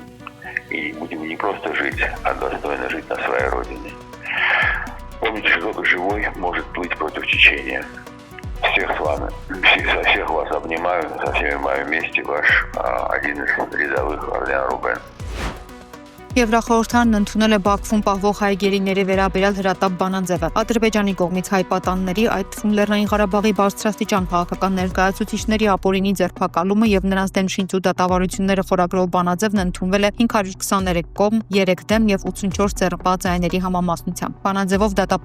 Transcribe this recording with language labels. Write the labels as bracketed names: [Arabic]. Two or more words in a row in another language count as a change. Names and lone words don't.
[Russian] И будем не просто жить, а достойно жить на своей родине. Помните, что только живой может плыть против течения. Всех с вами, всех вас обнимаю, со всеми вами вместе, ваш один из рядовых Орлеан Рубен. [Armenian] Եվրախորհրդանն ընդունել է Բաքվում պահվող հայ գերիների վերաբերյալ հրատապ բանաձևը։ Ադրբեջանի կողմից հայ պատանների, այդ թվում Լեռնային Ղարաբաղի բարձրաստիճան քաղաքական ներկայացուցիչների ապօրինի ձերբակալումը եւ նրանց դեմ շինծու դատավարությունները խորագրով բանաձևն ընդունվել է 523 կողմ, 3 դեմ եւ 84 ձեռնպահ ձայների համամասնությամբ։ Բանաձևով դատապարտվում